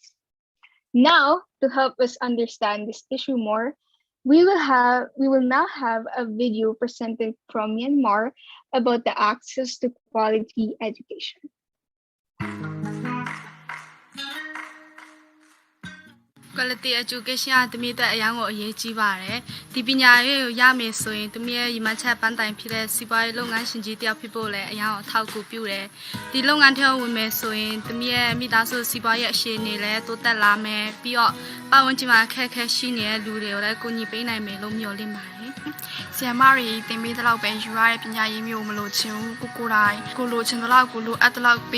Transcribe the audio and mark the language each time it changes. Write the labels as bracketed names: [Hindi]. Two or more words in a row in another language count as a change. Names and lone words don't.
[English] Now, to help us understand this issue more, we will now have a video presented from Myanmar about the access to quality education. Quality education [Burmese] ကတမီးတဲ့အရန်ကိုအရေးကြီးပါတယ်။ဒီပညာရေးကိုရမယ်ဆိုရင်တမီးရဲ့ရည်မှန်းချက်ပန်းတိုင်ဖြစ်တဲ့စီးပွားရေးလုပ်ငန်းရှင်ကြီးတယောက်ဖြစ်ဖို့လည်းအရန်ကိုထောက်ကူပြုတယ်။ဒီလုပ်ငန်းထဲဝင်မယ်ဆိုရင်တမီးရဲ့မိသားစုစီးပွားရေးအခြေအနေလည်းတိုးတက်လာမယ်။ ပြီးတော့ပတ်ဝန်းကျင်မှာအခက်အခဲရှိနေတဲ့လူတွေကိုလည်းကူညီပေးနိုင်မယ်လို့မျှော်လင့်ပါတယ်။ဆီယမတွေတင်ပေးတဲ့လောက်ပဲယူရတဲ့ပညာရေးမျိုးမလို့ချင်ဘူးကိုတိုင်းကိုလိုချင်တဲ့လောက်ကိုလိုအပ်တဲ့လောက်ပေး